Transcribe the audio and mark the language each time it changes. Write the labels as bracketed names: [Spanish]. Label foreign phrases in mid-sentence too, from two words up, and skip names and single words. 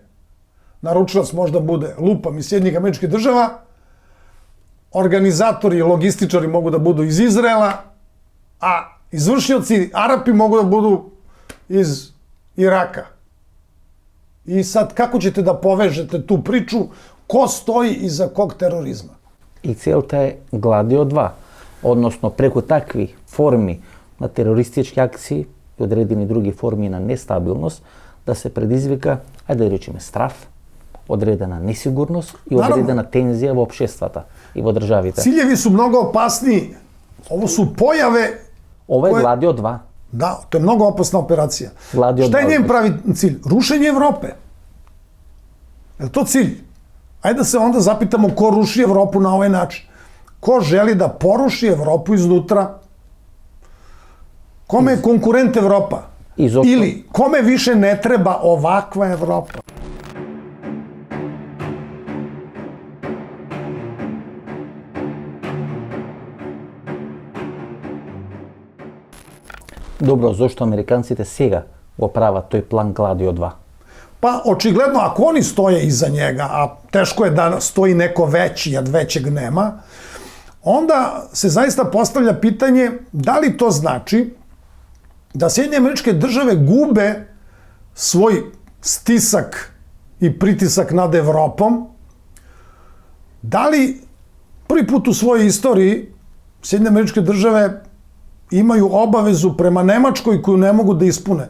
[Serbian] Naručilac možda bude lupam iz Sjedinjenih Američkih Država, organizatori i logističari mogu da budu iz Izraela, a izvršioci Arapi mogu da budu iz Iraka. I sad, kako ćete da povežete tu priču, ko stoji iza kog terorizma? [Macedonian] И целта е Гладио 2, односно преку такви форми на терористички акции и одредени други форми на нестабилност, да се предизвика, ајде да речеме, страв, одредена несигурност и одредена тензија во општествата и во државите. [Serbian] Ciljevi su mnogo opasniji. Ovo su pojave... [Macedonian] Ова е Гладио 2. [Serbian] Da, to je mnogo opasna operacija. Gladio Šta je 2. njen pravi cilj? Rušenje Evrope. Je li to cilj? Ajde da se onda zapitamo ko ruši Evropu na ovaj način. Ko želi da poruši Evropu iznutra? Kome je konkurent Evropa? Ili kome više ne treba ovakva Evropa? [Macedonian] Добро, зошто американците сега го прават тој план Гладио 2? [Serbian] Pa očigledno, ako oni stoje iza njega, a teško je da stoji neko veći, jer većeg nema, onda se zaista postavlja pitanje da li to znači da Sjedinjene Američke Države gube svoj stisak i pritisak nad Evropom, da li prvi put u svojoj istoriji Sjedinjene Američke Države imaju obavezu prema Nemačkoj koju ne mogu da ispune.